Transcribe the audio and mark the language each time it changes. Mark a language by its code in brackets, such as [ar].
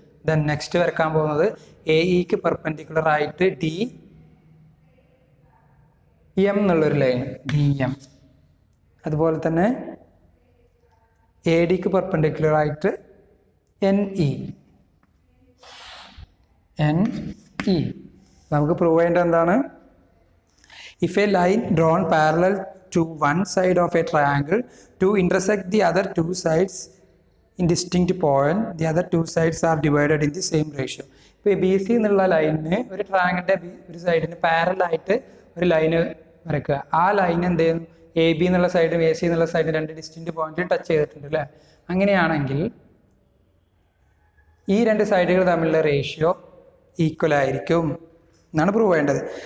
[ml] Then next വരക്കാൻ പോകുന്നത് A ഇക്ക് പെർപെൻഡിക്കുലർ ആയിട്ട് ഡി എം എന്നുള്ളൊരു ലൈൻ, ഡി എം. അതുപോലെ തന്നെ എ ഡിക്ക് പെർപെൻഡിക്കുലർ ആയിട്ട് എൻ ഇ, എൻ ഇ. നമുക്ക് പ്രൂവ് ചെയ്യേണ്ടത് എന്താണ്? [en] If a line drawn parallel to one side of a triangle to intersect the other two sides in distinct point, the other two sides are divided in the same ratio. [ml] ഇപ്പോൾ B C എന്നുള്ള ലൈനിന് ഒരു ട്രയാങ്കിളിൻ്റെ ഒരു സൈഡിന് പാരലായിട്ട് ഒരു line വരയ്ക്കുക. ആ line എന്ത് ചെയ്യും? എ ബി എന്നുള്ള സൈഡും എ സി എന്നുള്ള സൈഡും രണ്ട് ഡിസ്റ്റിൻറ്റ് പോയിന്റിൽ ടച്ച് ചെയ്തിട്ടുണ്ട് അല്ലേ? അങ്ങനെയാണെങ്കിൽ ഈ രണ്ട് സൈഡുകൾ തമ്മിലുള്ള റേഷ്യോ ഈക്വൽ ആയിരിക്കും എന്നാണ് പ്രൂവ് ചെയ്യേണ്ടത്.